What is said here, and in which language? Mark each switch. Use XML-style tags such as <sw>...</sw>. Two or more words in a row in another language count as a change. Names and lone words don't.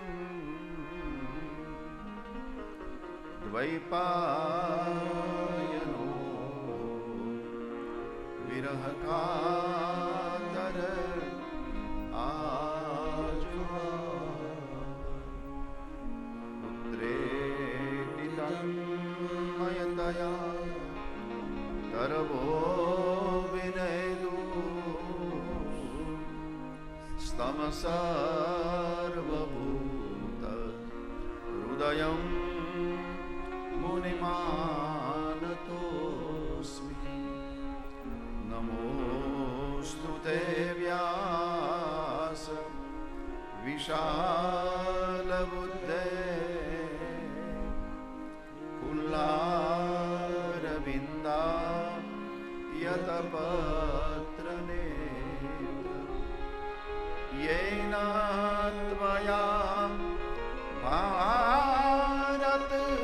<sa>द्वैपायनो विरह कातर पुत्रेति तन्मयतया तरवो विनयदु सर्वभूत हृदयं मुनिमानतोस्मि नमोस्तु ते व्यास વિશાલબુદ્ધે कुल्लारविन्दायतपत्रनेत्र येन त्वया भारत</sa>